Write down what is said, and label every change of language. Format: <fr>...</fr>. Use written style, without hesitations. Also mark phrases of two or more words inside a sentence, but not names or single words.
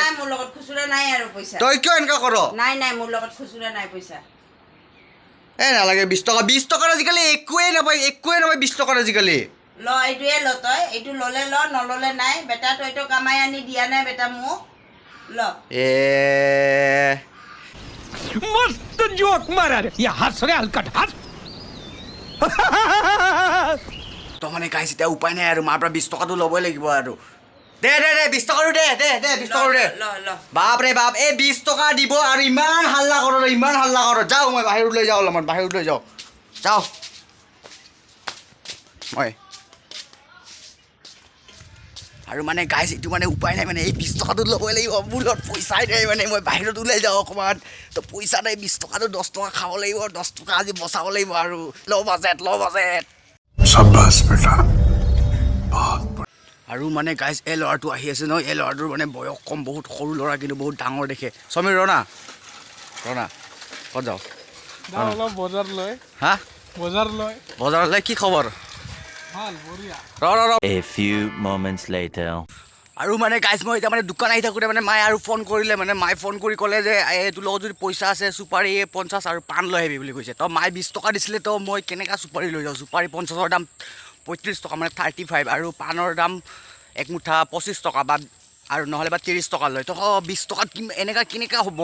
<as>নাই মোৰ লগত খুচুৰা নাই আৰু পইচা। তই কিয় এনেকুৱা কৰ। নাই মোৰ লগত খুচুৰা নাই পইচা। নালাগে 20 টকা 20 টকাৰ আজিকালি একোৱে নাপায় 20 টকাৰ আজিকালি। ল এইটোৱে ল তই এইটো ল'লে ল নল'লে নাই বেটা তই এইটো কামাই আনি দিয়া নাই বেটা মোক ল।</as> <hi>मस्त जोक मारा रे ये हंस रे हलकट हंस</hi> <as>তো মানে গাইছ এতিয়া উপায় নাই আৰু মাৰ পৰা 20 টকাটো ল'বই লাগিব আৰু। দে 20 টকাটো দে 20 টকাটো দে। বাপ ৰে বাপ 20 টকা দিব আৰু ইমান হাল্লা কৰ যাওঁ মই বাহিৰত লৈ যাওঁ অলপমান বাহিৰত লৈ যাওঁ মই আৰু মানে গাইছ এইটো মানে উপায় নাই মানে 20 টকাটো ল'বই লাগিব মোৰ লগত পইচাই নাই মানে মই বাহিৰত ওলাই যাওঁ অকণমান তো পইচা নাই 20 টকাটো 10 টকা খাব লাগিব 10 টকা আজি বচাব লাগিব আৰু ল' বাজেট</as> <hi>शाबाश बेटा</hi> <as>আৰু মানে গাইজ এই ল'ৰাটো আহি আছে ন এই ল'ৰাটোৰ মানে বয়স কম বহুত সৰু ল'ৰা কিন্তু বহুত ডাঙৰ দেখে। সমীৰ ৰণা ক'ত যাওঁ অলপ বজাৰ লৈ হা বজাৰলৈ কি খবৰ</as> <en>A few moments later.</en> <as>আৰু মানে গাইজ মই এতিয়া মানে দোকান আহি থাকোঁতে মানে মায়ে আৰু ফোন কৰিলে মানে মায়ে ফোন কৰি ক'লে যে তোৰ লগত যদি পইচা আছে চুপাৰী 50 আৰু পাণ লৈ আহিবি বুলি কৈছে। তো মায়ে 20 টকা দিছিলে তো মই কেনেকুৱা চুপাৰী লৈ যাওঁ চুপাৰী 50ৰ দাম 35 টকা মানে 35 আৰু পাণৰ দাম এক মুঠা 25 টকা বা আৰু নহ'লে বা 30 টকা লয় তো 20 টকাত এনেকুৱা কেনেকুৱা হ'ব।</as>